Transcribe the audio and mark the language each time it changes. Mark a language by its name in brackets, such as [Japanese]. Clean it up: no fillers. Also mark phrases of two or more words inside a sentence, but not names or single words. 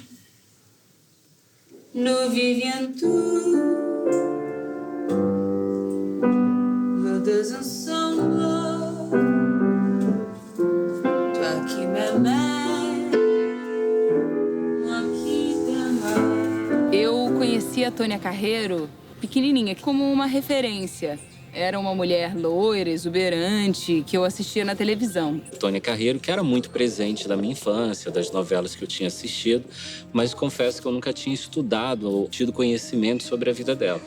[French] Nous vivions tous les deux ensemble. Toi qui m'aimais, moi qui t'aimais. [Portuguese] Eu conheci a Tônia Carreiro pequenininha, como uma referência. Era uma mulher loira, exuberante, que eu assistia na televisão. Tônia Carreiro, que era muito presente da minha infância, das novelas que eu tinha assistido, mas confesso que eu nunca tinha estudado ou tido conhecimento sobre a vida dela.